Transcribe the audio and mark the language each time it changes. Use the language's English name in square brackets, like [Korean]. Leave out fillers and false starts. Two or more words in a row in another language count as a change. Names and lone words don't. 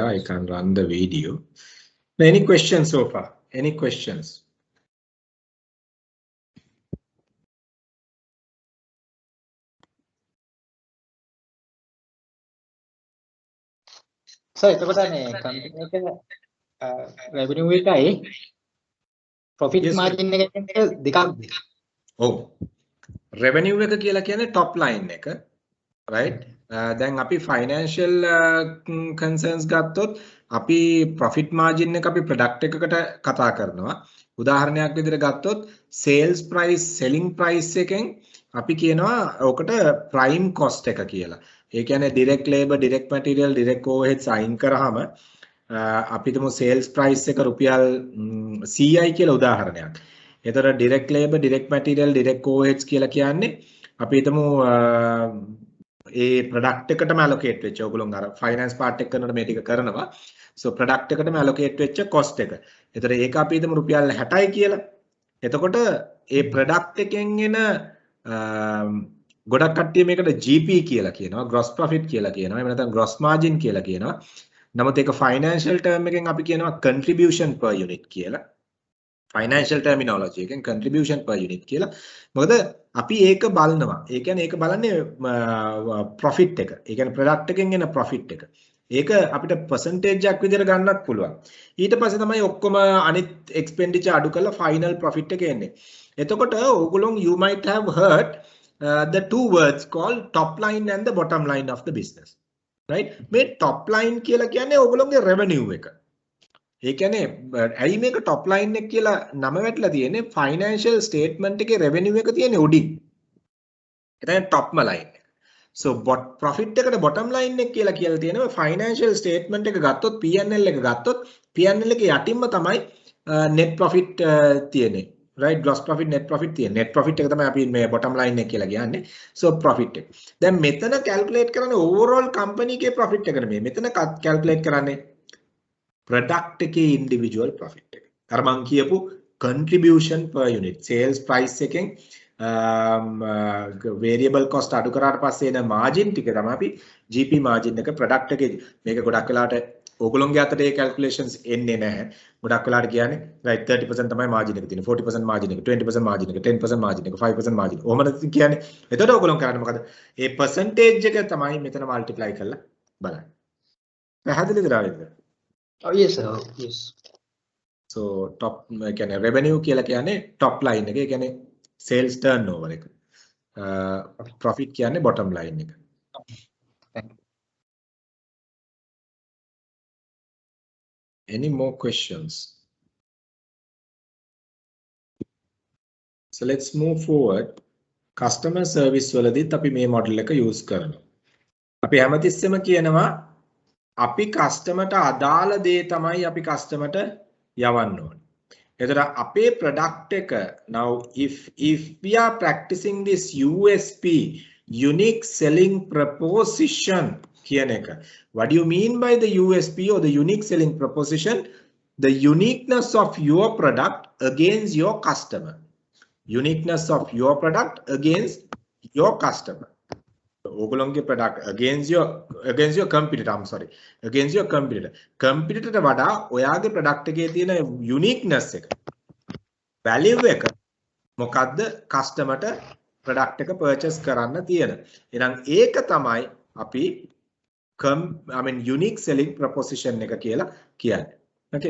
[English] I can't run the video. Any questions so far? Any questions? [Sinhala] සර් එතකොට මේ කම්පැනි එක රෙවෙනියු එකයි ප්‍රොෆිට් [English] Yes, sir. [Sinhala] මාර්ජින් එක දෙකක්ද? ඔව්. revenue එක කියලා කියන්නේ [English] top line [Sinhala] එක. Right? දැන් අපි [English] financial concerns [Sinhala] ගත්තොත් අපි [English] profit margin [Sinhala] එක අපි product එකකට කතා කරනවා. උදාහරණයක් විදිහට ගත්තොත් [English] sales price selling price [Sinhala] එකෙන් අපි කියනවා ඔකට [English] prime cost [Sinhala] එක කියලා. ඒ කියන්නේ [English] direct labor direct material direct overheads [Sinhala] අයින් කරාම අපි හිතමු [English] sales price [Sinhala] එක රුපියල් 100යි කියලා උදාහරණයක්. එතකොට [English] direct labor direct material direct overheads [Sinhala] කියලා කියන්නේ අපි හිතමු ඒ product එකටම allocate වෙච්ච ඔයගොල්ලෝ අර [English] finance part [Sinhala] එක කරනකොට මේ ටික කරනවා. [English] So product [Sinhala] එකටම allocate වෙච්ච cost එක. එතකොට ඒක අපි හිතමු රුපියල් 60යි කියලා. එතකොට ඒ product එකෙන් එන ගොඩක් කට්ටිය මේකට GP කියලා කියනවා [English] gross profit [Sinhala] කියලා කියනවා එහෙම නැත්නම් [English] gross margin [Sinhala] කියලා කියනවා. නමුත් ඒක [English] financial term [Sinhala] එකෙන් අපි කියනවා [English] contribution per unit [Sinhala] කියලා. [English] financial terminology [Sinhala] එකෙන් [English] contribution per unit [Sinhala] කියලා. මොකද අපි ඒක බලනවා. ඒ කියන්නේ ඒක බලන්නේ profit එක. ඒ කියන්නේ product එකෙන් එන profit එක. ඒක අපිට percentage එකක් විදිහට ගන්නත් පුළුවන්. ඊට පස්සේ තමයි ඔක්කොම අනිත් expenditure අඩු කරලා [English] final profit [Sinhala] එක එන්නේ. එතකොට ඕගොල්ලෝ [English] you might have heard the two words called top line and the bottom line of the business. Right? [Sinhala] මේ [English] top line [Sinhala] කියලා කියන්නේ ඕගොල්ලෝගේ revenue එක. ඒ කියන්නේ ඇයි මේක [English] top line [Sinhala] එක කියලා නම වැටලා තියෙන්නේ [English] financial statement [Sinhala] එකේ revenue එක තියෙන්නේ උඩින්. එතන topම line එක. [English] So profit [Sinhala] එකට [English] bottom line [Sinhala] එක කියලා තියෙනවා [English] financial statement [Sinhala] එක ගත්තොත් P&L එක ගත්තොත් P&L එකේ යටින්ම තමයි [English] net profit [Sinhala] තියෙන්නේ. Right? [English] gross profit net profit [Sinhala] තියෙන්නේ. [English] net profit [Sinhala] එක තමයි අපි මේ [English] bottom line [Sinhala] එක කියලා කියන්නේ. [English] So profit [Sinhala] එක. දැන් මෙතන calculate කරන්නේ [English] overall company [Sinhala] එකේ profit එක නෙමෙයි. මෙතන calculate කරන්නේ product එකේ [English] individual profit [Sinhala] එක. අර මං කියපු [English] contribution per unit sales price [Sinhala] එකෙන් [English] variable cost [Sinhala] අඩු කරාට පස්සේ එන margin ටික තමයි අපි [English] GP margin [Sinhala] එක product එකේ මේක ගොඩක් වෙලාවට ඕගොල්ලෝගේ අතට ඒ calculations එන්නේ නැහැ. ගොඩක් වෙලාවට කියන්නේ right 30% තමයි margin එක තියෙන්නේ 40% margin එක 20% margin එක 10% margin එක 5% margin. ඔහොමද කියන්නේ. එතකොට ඕගොල්ලෝ කරන්නේ මොකද? ඒ percentage එක තමයි මෙතන multiply කරලා බලන්නේ. පැහැදිලිද රාවින්ද? [English] Oh yes sir. Yes. So top [Sinhala] කියන්නේ revenue කියලා කියන්නේ [English] top line [Sinhala] එක. ඒ කියන්නේ [English] sales turnover [Sinhala] එක. Profit කියන්නේ [English] bottom line [Sinhala] එක. [English] Thank you. Any more questions? So let's move forward. Customer service [Sinhala] වලදීත් අපි මේ model එක use කරනවා. අපි හැමතිස්සෙම කියනවා අපි කස්ටමර්ට අදාළ දේ තමයි අපි කස්ටමර්ට යවන්න ඕනේ. එතකොට අපේ [English] product එක now if we are practicing this USP unique selling proposition [Sinhala] කියන එක. [English] What do you mean by the USP or the unique selling proposition? The uniqueness of your product against your customer. Uniqueness of your product against your customer. ඕගොල්ලෝගේ product against your competitor. I'm sorry. Against your competitor. [Sinhala] Competitor ට වඩා ඔයාගේ product එකේ තියෙන uniqueness එක. value එක මොකද්ද customer ට product එක purchase කරන්න තියෙන. එහෙනම් ඒක තමයි අපි [English] unique selling proposition [Sinhala] එක කියලා කියන්නේ. Okay.